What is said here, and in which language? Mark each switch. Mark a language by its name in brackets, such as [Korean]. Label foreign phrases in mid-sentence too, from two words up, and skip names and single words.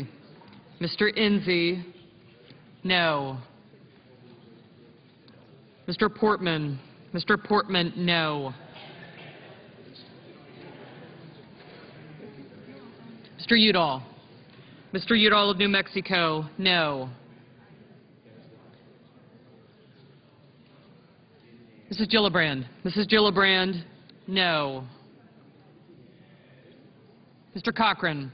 [English] Mr. Enzi, no. Mr. Portman. Mr. Portman, no. Mr. Udall. Mr. Udall of New Mexico, no. Mrs. Gillibrand. Mrs. Gillibrand, no. Mr. Cochran.